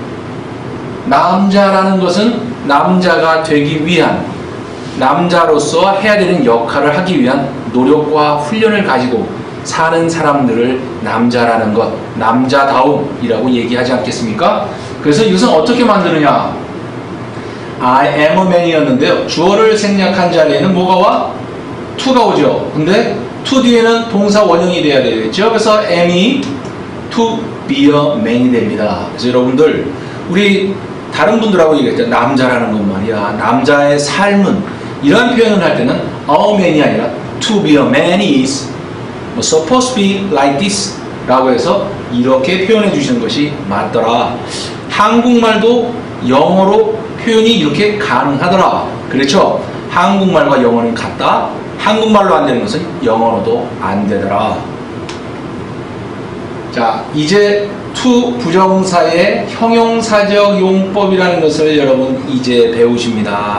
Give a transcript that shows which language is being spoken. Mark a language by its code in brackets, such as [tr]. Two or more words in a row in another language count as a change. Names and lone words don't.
[ko] 남자라는 것은 남자가 되기 위한, 남자로서 해야 되는 역할을 하기 위한 노력과 훈련을 가지고 사는 사람들을 남자라는 것, 남자다움이라고 얘기하지 않겠습니까? 그래서 이것은 어떻게 만드느냐? [en] I am a man [ko] 이었는데요. 주어를 생략한 자리에는 뭐가 와? to가 오죠. 근데 to 뒤에는 동사 원형이 돼야 되겠죠. 그래서 am이 [en] to be a man [ko] 이 됩니다. 그래서 여러분들, 우리 다른 분들하고 얘기할 때 남자라는 건 말이야, 남자의 삶은, 이런 표현을 할 때는 [en] a man [ko] 이 아니라 [en] to be a man is supposed to be like this [ko] 라고 해서 이렇게 표현해 주시는 것이 맞더라. 한국말도 영어로 표현이 이렇게 가능하더라. 그렇죠? 한국말과 영어는 같다. 한국말로 안 되는 것은 영어로도 안 되더라. 자, 이제 to 부정사의 형용사적 용법이라는 것을 여러분 이제 배우십니다.